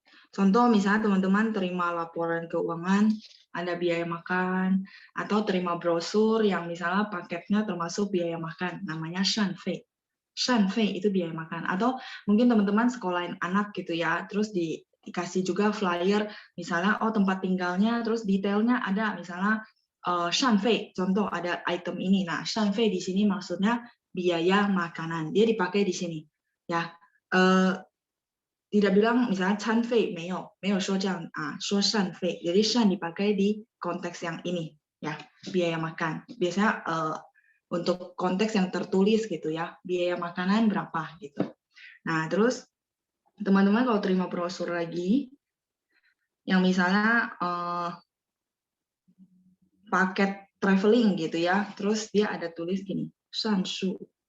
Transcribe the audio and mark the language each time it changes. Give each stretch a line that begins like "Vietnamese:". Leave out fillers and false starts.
Indonesian: Contoh misalnya teman-teman terima laporan keuangan, ada biaya makan, atau terima brosur yang misalnya paketnya termasuk biaya makan, namanya shan fei. Shan fei itu biaya makan. Atau mungkin teman-teman sekolahin anak gitu ya, terus dikasih juga flyer, misalnya tempat tinggalnya, terus detailnya ada, misalnya shan fei, contoh ada item ini. Nah, shan fei di sini maksudnya biaya makanan. Dia dipakai di sini. Ya, tidak bilang misalnya
Chinese: 餐费没有说这样说膳费.
Indonesian: Jadi 膳 dipakai di konteks yang ini ya, biaya makan. Biasanya untuk konteks yang tertulis gitu ya, biaya makanan berapa gitu. Nah, terus teman-teman kalau terima brosur lagi, yang misalnya paket traveling gitu ya, terus dia ada tulis gini, shansu.